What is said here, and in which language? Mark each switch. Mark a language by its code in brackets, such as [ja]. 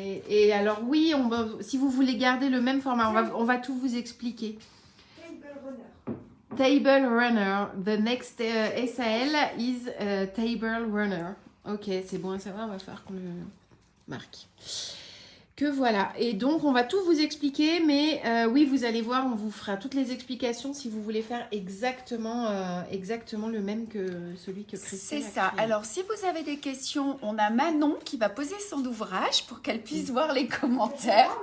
[fr] Et alors oui, si vous voulez garder le même format, on va tout vous expliquer. [en] Table runner. Table runner. The next SAL is table runner. [fr] Ok, c'est bon à savoir, on va faire qu'on le marque. Que voilà. Et donc, on va tout vous expliquer, mais oui, vous allez voir, on vous fera toutes les explications si vous voulez faire exactement le même que celui que Christelle C'est a ça. créé. Alors, si vous avez des questions, on a Manon qui va poser son ouvrage pour qu'elle puisse voir les commentaires.